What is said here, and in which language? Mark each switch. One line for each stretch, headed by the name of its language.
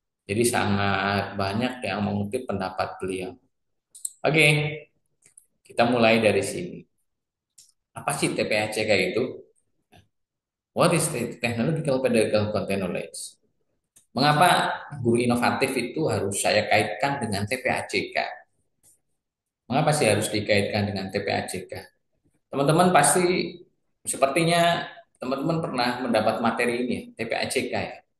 Indonesian: Jadi sangat banyak yang mengutip pendapat beliau. Oke, kita mulai dari sini. Apa sih TPACK itu?
English: What is the technological pedagogical content knowledge?
Indonesian: Mengapa guru inovatif itu harus saya kaitkan dengan TPACK? Mengapa sih harus dikaitkan dengan TPACK? Teman-teman pasti sepertinya teman-teman pernah mendapat materi ini, TPACK ya.